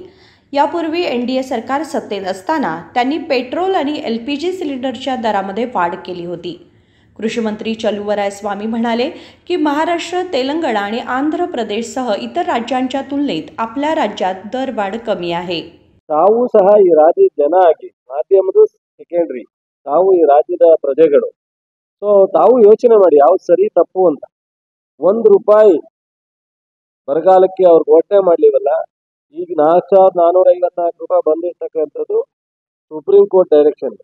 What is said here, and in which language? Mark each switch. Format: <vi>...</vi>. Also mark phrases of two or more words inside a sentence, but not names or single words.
<mr>यापूर्वी NDA सरकार सत्तेत असताना त्यांनी पेट्रोल आणि LPG सिलेंडरच्या दरामध्ये वाढ केली होती. कृषी मंत्री चलुवराय स्वामी म्हणाले की महाराष्ट्र, तेलंगणा आणि आंध्र प्रदेशसह इतर राज्यांच्या तुलनेत आपल्या राज्यात दरवाढ कमी आहे.</mr> <kn>ತಾವು ಸಹ ಈ ರಾಜ್ಯದ ಜನ ಆಗಿ, ಮಾಧ್ಯಮದ ಸೆಕೆಂಡ್ರಿ, ತಾವು ಈ ರಾಜ್ಯದ ಪ್ರಜೆಗಳು. ಸೊ ತಾವು ಯೋಚನೆ ಮಾಡಿ ಯಾವ್ದು ಸರಿ ತಪ್ಪು ಅಂತ. ₹1 ಬರಗಾಲಕ್ಕೆ ಅವ್ರಿಗೆ ಘೋಷಣೆ ಮಾಡ್ಲಿವಲ್ಲ. ಈಗ ₹4,454 ಬಂದಿರ್ತಕ್ಕಂಥದ್ದು ಸುಪ್ರೀಂ ಕೋರ್ಟ್ ಡೈರೆಕ್ಷನ್.</kn>